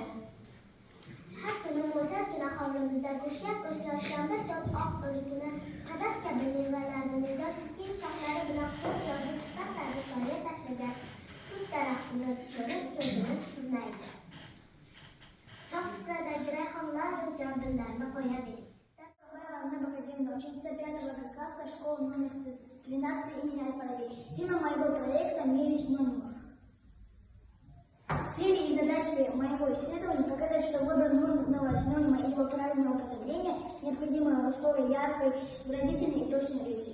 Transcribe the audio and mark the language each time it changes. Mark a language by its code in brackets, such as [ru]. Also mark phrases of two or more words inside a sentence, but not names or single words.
[uz] Har kuni mo'jazgina hovlimizda gullab o'sayotgan bir top oq o'rikni, sadaf kabi mevalarini yoki keng shoxlari bilan qo'l yozib tutasari soya tashlagan tut daraxtini ko'rib ko'zimiz kurnaydi. Shoh-supradagi rayhonlar jambillarni qo'yavering. [ru] Ивановна Академия, ученица 5 класса школы номер 13 имени Аль-Фараби. Тема моего проекта «Мир синонимов». Цели и задачи моего исследования показать, что выбор нужного синонима и его правильного употребления необходимы условия яркой, выразительной и точной речи.